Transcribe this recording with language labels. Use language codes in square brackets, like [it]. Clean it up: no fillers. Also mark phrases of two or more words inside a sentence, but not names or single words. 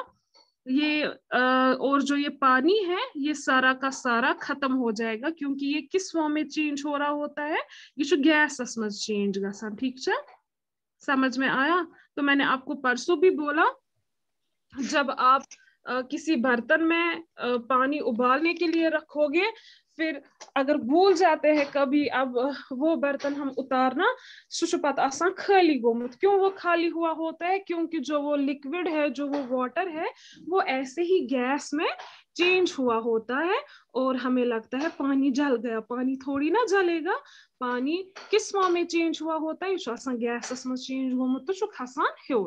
[hi] ये और जो ये पानी है ये सारा का सारा खत्म हो जाएगा, क्योंकि ये किस फॉर्म में चेंज हो रहा होता है, ये जो गैस में चेंज गसन, ठीक है। समझ में आया? तो मैंने आपको परसों भी बोला, जब आप किसी बर्तन में पानी उबालने के लिए रखोगे, फिर अगर भूल जाते हैं कभी, अब वो बर्तन हम उतारना, [ks] सु छ पत आसान खाली गोमुत। [hi] क्यों वो खाली हुआ होता है? क्योंकि जो वो लिक्विड है, जो वो वाटर है, वो ऐसे ही गैस में चेंज हुआ होता है और हमें लगता है पानी जल गया। पानी थोड़ी ना जलेगा। पानी किस फॉर्म में चेंज हुआ होता है? गैस में चेंज हुआ तो [ks] खसान हेर।